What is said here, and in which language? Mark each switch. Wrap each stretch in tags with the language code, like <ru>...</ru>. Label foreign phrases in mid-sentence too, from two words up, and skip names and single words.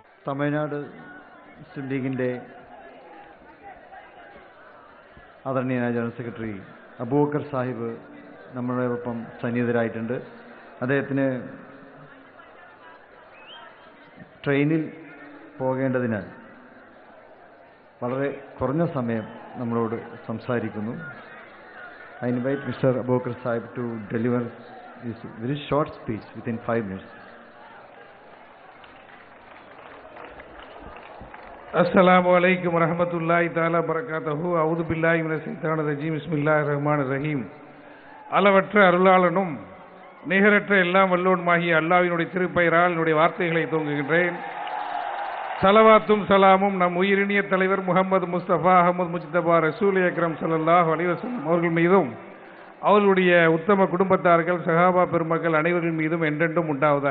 <ml>തമിഴ്നാട് മുസ്ലിം ലീഗിൻ്റെ ആദരണീയനായ ജനറൽ സെക്രട്ടറി അബൂബക്കർ സാഹിബ് നമ്മളോടൊപ്പം സന്നിഹിതരായിട്ടുണ്ട്. അദ്ദേഹത്തിന് ട്രെയിനിൽ പോകേണ്ടതിനാൽ വളരെ കുറഞ്ഞ സമയം നമ്മളോട് സംസാരിക്കുന്നു.</ml> <en>I invite Mr. Abubakar Sahib to deliver his very short speech within 5 minutes.</en> <ar>السلام عليكم ورحمة الله تعالى بركاته. أعوذ بالله من الشيطان الرجيم بسم الله الرحمن الرحيم.</ar> <ta>அளவற்ற அருளாளனும் நிகரற்ற எல்லாம் வல்லோனுமாகிய அல்லாஹ்வினுடைய திருப்பெயரால் என்னுடைய வார்த்தைகளை துவங்குகின்றேன். சலவாத்தும் சலாமும் நம் உயிரினிய தலைவர் முகமது முஸ்தபா அஹமது முஜ்தபா ரசூல் அக்ரம்</ta> <ar>صلى الله عليه وسلم</ar> <ta>அவர்கள் மீதும் அவர்களுடைய உத்தம குடும்பத்தார்கள் சஹாபா பெருமக்கள் அனைவர்கள் மீதும் என்றென்றும் உண்டாவதாக.</ta>